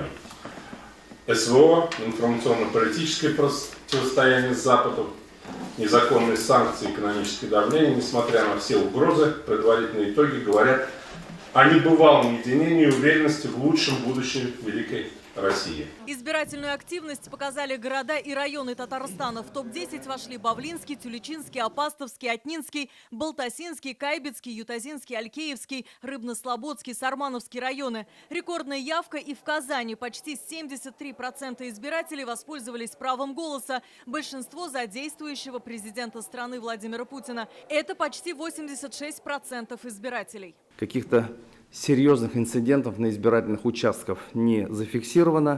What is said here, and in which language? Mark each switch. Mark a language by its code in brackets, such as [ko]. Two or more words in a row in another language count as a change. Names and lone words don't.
[ru] СВО, информационно-политическое противостояние с Западом, незаконные санкции, экономическое давление, несмотря на все угрозы, предварительные итоги говорят о небывалом единении и уверенности в лучшем будущем великой России. Избирательную активность показали города и районы Татарстана. В топ-10 вошли Бавлинский, Тюлечинский, Апастовский, Отнинский, Балтасинский, Кайбецкий, Ютазинский, Алькеевский, Рыбно-Слободский, Сармановский районы. Рекордная явка и в Казани. Почти 73% избирателей воспользовались правом голоса. Большинство за действующего президента страны Владимира Путина. Это почти 86% избирателей. Каких-то серьезных инцидентов на избирательных участках не зафиксировано.